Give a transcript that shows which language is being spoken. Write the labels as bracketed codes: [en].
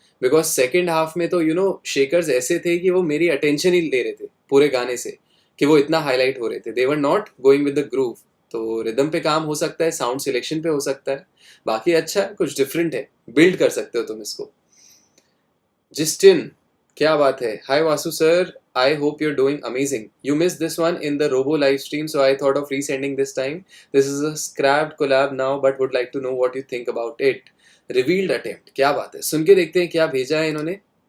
[hi] Because second half में तो shakers ऐसे थे कि वो मेरी अटेंशन ही ले रहे थे पूरे गाने से, कि वो इतना हाईलाइट हो रहे थे. [en] They were not going with the groove. [hi] तो रिदम पे काम हो सकता है, साउंड सिलेक्शन पे हो सकता है. बाकी अच्छा है, कुछ डिफरेंट है, बिल्ड कर सकते हो तुम इसको. जिस्टिन, क्या बात है. [en] Hi Vasu sir, I hope you're doing amazing. You missed this one in the Robo live stream, so I thought of resending this time. This is a scrapped collab now, but would like to know what you think about it. Revealed attempt. [hi] क्या बात है, सुन के देखते हैं क्या भेजा है इन्होंने.